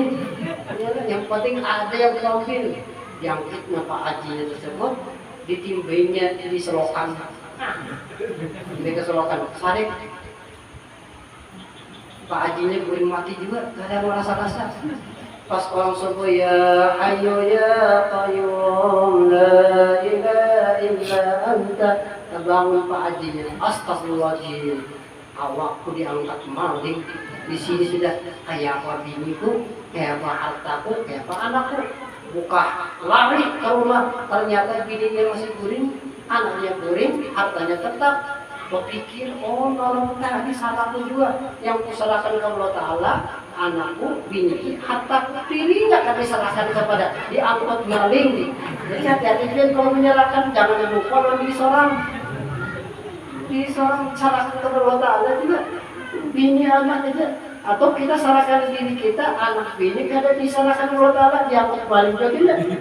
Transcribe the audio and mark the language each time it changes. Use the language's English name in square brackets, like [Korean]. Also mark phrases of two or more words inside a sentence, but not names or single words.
[Banjar] Yang penting ada yang tampil, jangkitnya Pak Haji tersebut, ditimbainya di selokan. Ini ke selokan, sarik. Pak Hajinya guring mati juga, kada merasa-rasa. Pas orang subuh [Arabic] يا حي يا قيوم لا إله إلا أنت [Banjar] terbangun Pak Hajinya astagfirullahaladzim awakku diangkat maling di sini sudah kayak apa biniku kayak apa hartaku kayak apa anakku buka lari ke rumah ternyata bininya masih guring anaknya guring hartanya tetap berpikir oh nolong tadi salahku juga yang kusalahkan kepada [Arabic] الله تعالى [Banjar] anakku, bini, harta diri nggak kami serahkan kepada diangkut maling. Jadi hati-hati kalau menyerahkan jangan lupa lagi di seorang serahkan kepada [Arabic] الله تعالى [Banjar] juga bini anak aja atau kita serahkan diri kita anak bini kada diserahkan [Arabic] الله تعالى [Banjar] diangkut maling juga tidak.